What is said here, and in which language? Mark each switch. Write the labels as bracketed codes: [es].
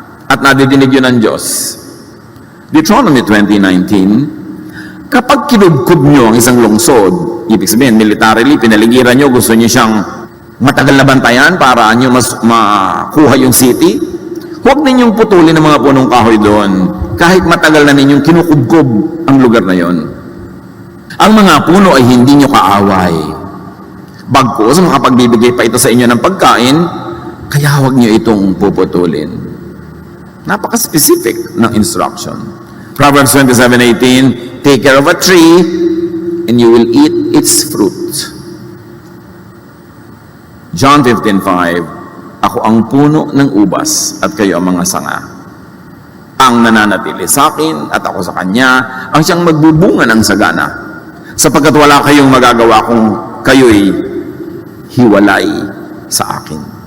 [tl] At nadidinig yun ng Diyos. Deuteronomy 20:19, kapag kinubkob nyo ang isang lungsod, ibig sabihin, militarily, pinaligiran nyo, gusto nyo siyang matagal na bantayan para nyo mas makuha yung city, huwag ninyong putulin ang mga punong kahoy doon. Kahit matagal na ninyong kinukubkob ang lugar na yon. Ang mga puno ay hindi nyo kaaway. Bagkus, makapagbibigay pa ito sa inyo ng pagkain, kaya huwag nyo itong puputulin. Napaka-specific ng instruction. [en] Proverbs 27:18, take care of a tree and you will eat its fruit. [tl] John 15:5, ako ang puno ng ubas at kayo ang mga sanga. Ang nananatili sa akin at ako sa kanya, ang siyang magbubunga ng sagana. sapagkat wala kayong magagawa kung kayo'y hiwalay sa akin.